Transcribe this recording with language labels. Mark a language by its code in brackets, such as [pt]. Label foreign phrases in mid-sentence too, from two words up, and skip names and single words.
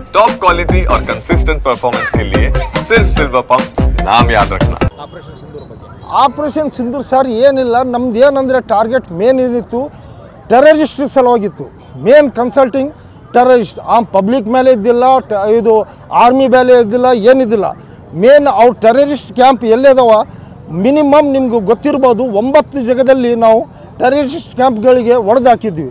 [en] top quality [hi] और [en] consistent performance [hi] के लिए सिर्फ सिल्वर पंप नाम याद रखना। [kn] ಆಪರೇಷನ್ ಸಿಂಧೂರ್ ಸರ್ ಏನಿಲ್ಲ, ನಮ್ದು ಏನಂದರೆ [en] target main [kn] ಏನಿತ್ತು ಟೆರರಿಸ್ಟ್ ಸಲುವಾಗಿತ್ತು. [en] main consulting terrorist public [kn] ಮೇಲೆ ಇದ್ದಿಲ್ಲ, ಇದು ಆರ್ಮಿ ಮೇಲೆ ಇದ್ದಿಲ್ಲ, ಏನಿದ್ದಿಲ್ಲ. ಮೇನ್ ಅವ್ರು [en] terrorist camp [kn] ಎಲ್ಲಿದಾವ ಮಿನಿಮಮ್ ನಿಮ್ಗೆ ಗೊತ್ತಿರ್ಬೋದು 9 ಜಾಗದಲ್ಲಿ ನಾವು ಟೆರರಿಸ್ಟ್ ಕ್ಯಾಂಪ್ಗಳಿಗೆ ಹೊಡೆದಾಕಿದ್ವಿ.